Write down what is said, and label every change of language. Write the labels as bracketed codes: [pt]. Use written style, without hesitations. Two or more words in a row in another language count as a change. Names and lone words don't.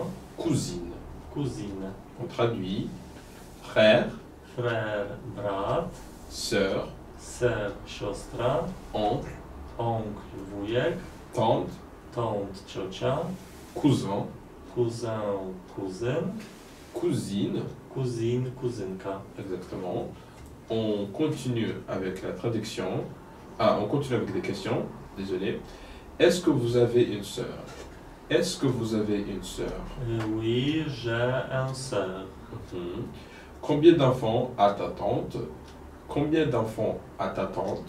[fr] cousine. cousine. On traduit. Frère, [pl] Frère, brat, [fr] sœur, [pl] sœur, siostra, [fr] oncle, [pl] oncle, wujek, [fr] tante, [pl] tante, ciocia, [fr] cousin, cousin, [pl] kuzyn, [fr] cousine. [pl] kuzyn, kuzynka. [fr] Exactement. On continue avec la traduction. On continue avec des questions. Désolé. Est-ce que vous avez une sœur? Est-ce que vous avez une sœur? Oui, j'ai un sœur. Mhm. Combien d'enfants a ta tante? Combien d'enfants a ta tante?